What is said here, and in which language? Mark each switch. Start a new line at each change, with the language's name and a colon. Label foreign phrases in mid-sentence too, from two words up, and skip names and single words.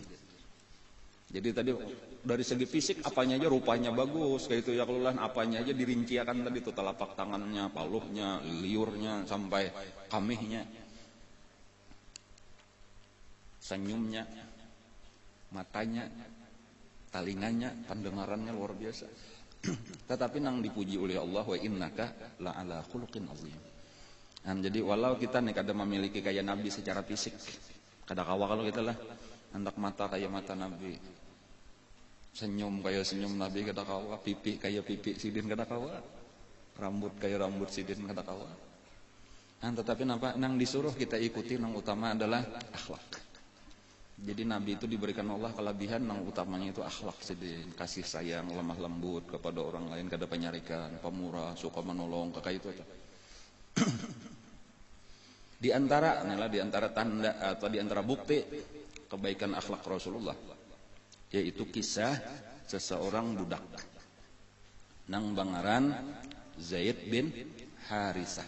Banjar: Jadi tadi dari segi fisik apanya aja rupanya bagus kayak itu ya, kelulan apanya aja dirinciakan tadi itu, telapak tangannya, paluhnya, liurnya sampai kamihnya, senyumnya, matanya, talinganya, pendengarannya luar biasa. Tetapi nang dipuji oleh Allah,
Arabic: وإنك لعلى خلق عظيم.
Banjar: Nah, jadi walau kita nih kada memiliki kayak Nabi secara fisik, kada kawa kalau kita lah hendak mata kayak mata Nabi, senyum kayak senyum Nabi kada kawa, pipi kayak pipi sidin kada kawa, rambut kayak rambut sidin kada kawa. Nah, tetapi nang disuruh kita ikuti nang utama adalah akhlak. Jadi Nabi itu diberikan Allah kelebihan yang utamanya itu akhlak, kasih sayang, lemah lembut kepada orang lain, kada penyarikan, pemurah, suka menolong, kayak itu. Di antara tanda atau di antara bukti kebaikan akhlak Rasulullah yaitu kisah seseorang budak nang bangaran Zaid bin Harisah.